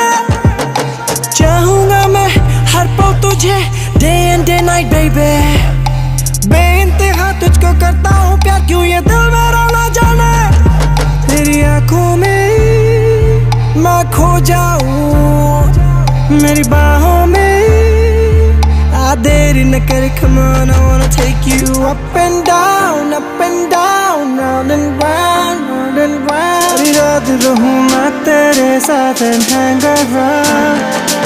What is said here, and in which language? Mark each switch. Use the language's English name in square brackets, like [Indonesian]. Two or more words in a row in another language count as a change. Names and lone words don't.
[Hindi] चाहूंगा मैं हर पल तुझे, [English] day and day night baby. [Hindi] बेइंतहा तुझको करता हूँ प्यार, क्यों ये दिल मेरा ना जाने। तेरी आंखों में मैं खो जाऊं, मेरी बाहों में आ देरी न कर, [English] come on, I wanna take you up and down, round and round. [Hindi] तेरी रात रहूं मैं तेरे साथ [English] and hang around.